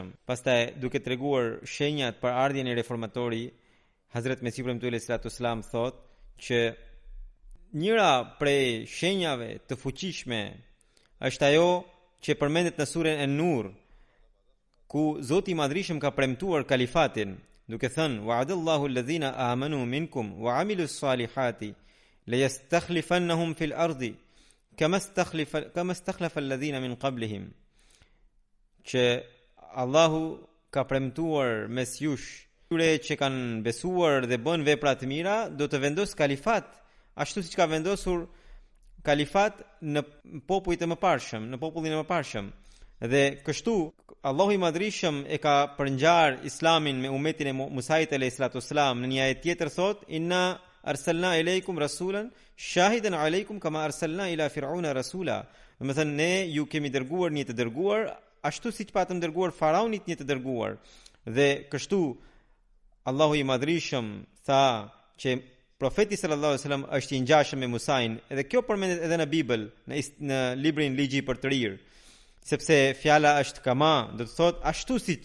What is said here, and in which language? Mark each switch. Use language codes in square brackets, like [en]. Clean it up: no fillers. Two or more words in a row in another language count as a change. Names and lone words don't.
[sq] Pastaj duke treguar shenjat për ardhjen e reformatori, Hazrat Mesihu premtuar [ar] صلى الله عليه وسلم [sq] thot që njëra prej shenjave të fuqishme është ajo që përmendet në surën An-Nur, ku Zoti i Madhërisëm ka premtuar kalifatin duke thënë [ar] وعد الله الذين آمنوا منكم وعملوا الصالحات ليستخلفنهم في الأرض كما استخلف الذين من قبلهم, [sq] që Allahu ka premtuar mes jush tyre që kanë besuar dhe bën vepra të mira, do të vendos kalifat ashtu siç ka vendosur kalifat në popullin e mëparshëm. Dhe kështu Allahu i Madhrishëm e ka përngjar Islamin me umetin e Musait [ar] عليه الصلاة والسلام. [sq] Në një ajet tjetër thot [ar] إنا أرسلنا إليكم رسولا شاهدا عليكم كما أرسلنا إلى فرعون رسولا. [sq] Do të thënë ne ju kemi dërguar një të dërguar ashtu siç patëm dërguar faraonit një të dërguar. Dhe kështu Allahu i Madhrishëm tha që profeti [ar] صلى الله عليه وسلم [sq] është i ngjashëm me Musain, edhe kjo përmendet edhe në Bibël, në librin Ligji për të rirë, sepse fjala është kama, do të thotë ashtu siç.